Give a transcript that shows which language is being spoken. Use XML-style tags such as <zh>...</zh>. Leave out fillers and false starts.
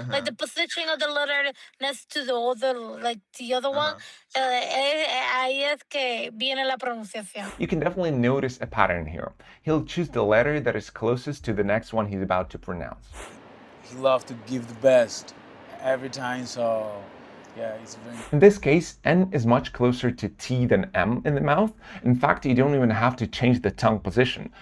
<en>Like the position of the letter next to the other, like the other one.</en> <es>Ahí es que viene la pronunciación.</es> <en>You can definitely notice a pattern here. He'll choose the letter that is closest to the next one he's about to pronounce. He loves to give the best every time, so yeah, it's very... In this case, N is much closer to T than M in the mouth. In fact, you don't even have to change the tongue position.</en>